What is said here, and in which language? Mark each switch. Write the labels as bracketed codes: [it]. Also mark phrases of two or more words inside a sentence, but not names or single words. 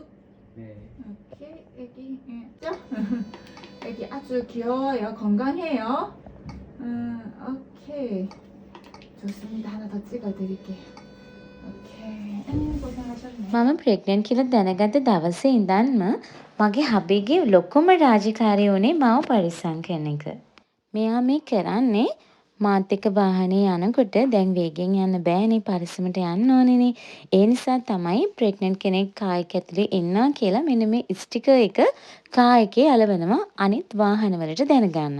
[ko] 네. 이렇게 애기 죠? 애기 아주 귀여워요. 건강해요. 오케이. 좋습니다. 하나 더 찍어드릴게요. 오케이. 고생하셨네. [si] මම ප්‍රෙග්නන්ට් කියලා දැනගත්ත දවසේ ඉඳන්ම මගේ හබීගේ ලොකුම රාජකාරිය වුණේ මාව පරිස්සම් කරන එක. මෙයා මේ කරන්නේ මාත් එක්ක වාහනේ යනකොට දැන් වේගෙන් යන්න බෑනේ පරිස්සමට යන්න ඕනේනේ. ඒ නිසා තමයි ප්‍රෙග්නන්ට් කෙනෙක් කාර් එක ඇතුලේ ඉන්නවා කියලා මෙන්න මේ ස්ටිකර් එක කාර් එකේ අලවනවා අනිත් වාහනවලට දැනගන්න.